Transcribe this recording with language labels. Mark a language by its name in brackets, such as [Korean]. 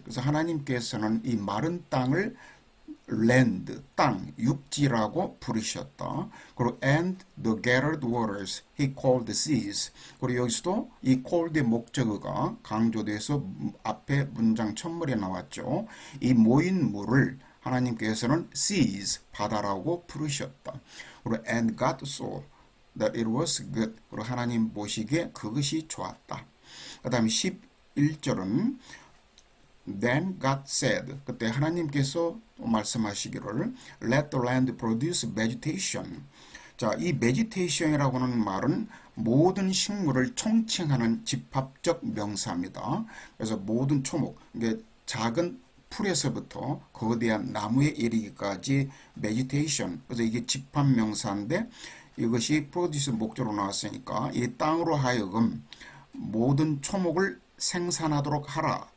[Korean] 그래서 하나님께서는 이 마른 땅을 land, 땅, 육지라고 부르셨다. 그리고 [English] and the gathered waters he called the seas. [Korean] 그리고 여기서도 이 called의 목적어가 강조돼서 앞에 문장 첫물에 나왔죠. 이 모인 물을 하나님께서는 seas, 바다라고 부르셨다. 그리고 [English] and God saw that it was good. [Korean] 그리고 하나님 보시기에 그것이 좋았다. 그 다음에 11절은 [English] Then God said, [Korean] 그때 하나님께서 말씀하시기를 [English] Let the land produce vegetation. [Korean] 자, 이 vegetation이라고 하는 말은 모든 식물을 총칭하는 집합적 명사입니다. 그래서 모든 초목, 이게 작은 풀에서부터 거대한 나무에 이르기까지 vegetation. 그래서 이게 집합 명사인데 이것이 produce 목적으로 나왔으니까 이 땅으로 하여금 모든 초목을 생산하도록 하라.